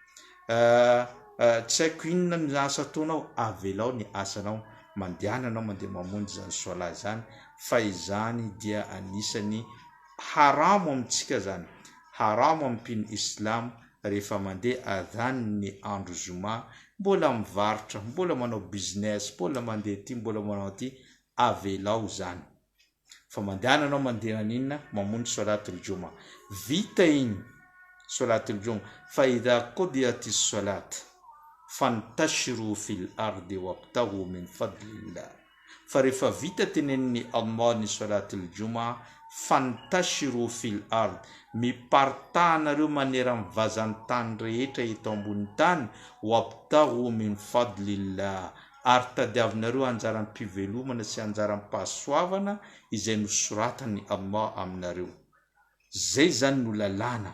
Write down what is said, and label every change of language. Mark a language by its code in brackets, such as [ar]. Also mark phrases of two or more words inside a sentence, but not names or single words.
[mg] tsy haiko inona ny asa ataonao, avelao ny asanao, mandehananao mandeha mamonjy zany soala zany, fa izany dia anisany haramo amintsika zany, haramo amin'ny mpino islam rehefa mandeha adhany ny andro zoma, mbola mivarotra, mbola manao business, mbola mandeha ty, mbola manao ty, avelao zany. Fa mandehananao mandeha ninna mamonjy [ar] صلاة الجمعة, [mg] vita iny [ar] صلاة الجمعة, [mg] fa [ar] إذا قضيت الصلاة فانتشروا في الأرض وابتغوا من فضل الله, [mg] fa rehefa vita teneniny Allah ny [ar] صلاة الجمعة, فانتشروا في الأرض, [mg] mipartahanareo manera mivazantany rehetra eto ambony tany, [ar] وابتغوا من فضل الله, [mg] ary tadiavinareo anjaram-pivelomana sy anjaram-pahasoavana izay nosoratany Allah aminareo. Zay zany no lalàna.